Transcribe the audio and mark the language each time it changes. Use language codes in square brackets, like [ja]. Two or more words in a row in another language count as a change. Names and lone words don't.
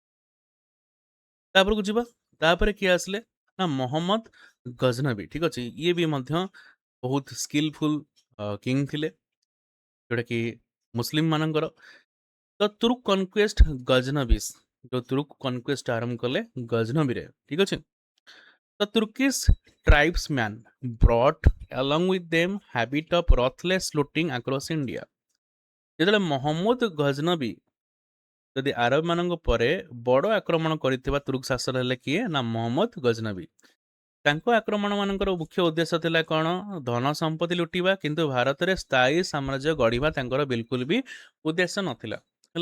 [or] ତାପରକୁ ଯିବା, ତାପରେ କିଏ ଆସିଲେ ନା ମହମ୍ମଦ ଗଜନବୀ, ଠିକ ଅଛି। ଇଏ ବି ମଧ୍ୟ ବହୁତ [en] skillful king [or] ଥିଲେ, ଯୋଉଟାକି ମୁସଲିମ ମାନଙ୍କର। ତ [en] Turk conquest Ghaznavids, [or] ଯୋଉ [en] Turk conquest [or] ଆରମ୍ଭ କଲେ ଗଜନବୀରେ, ଠିକ ଅଛି। [en] The Turkish tribesmen brought along with them habit of ruthless looting across India. [or] ଯେତେବେଳେ ମହମ୍ମଦ ଗଜନବୀ ଯଦି ଆରବ ମାନଙ୍କ ପରେ ବଡ଼ ଆକ୍ରମଣ କରିଥିବା ତୁର୍କ ଶାସନ ହେଲେ କିଏ ନା ମହମ୍ମଦ ଗଜନବୀ। ତାଙ୍କ ଆକ୍ରମଣ ମାନଙ୍କର ମୁଖ୍ୟ ଉଦ୍ଦେଶ୍ୟ ଥିଲା କ'ଣ, ଧନ ସମ୍ପତ୍ତି ଲୁଟିବା, କିନ୍ତୁ ଭାରତରେ ସ୍ଥାୟୀ ସାମ୍ରାଜ୍ୟ ଗଢ଼ିବା ତାଙ୍କର ବିଲକୁଲ ବି ଉଦ୍ଦେଶ୍ୟ ନଥିଲା, ହେଲା।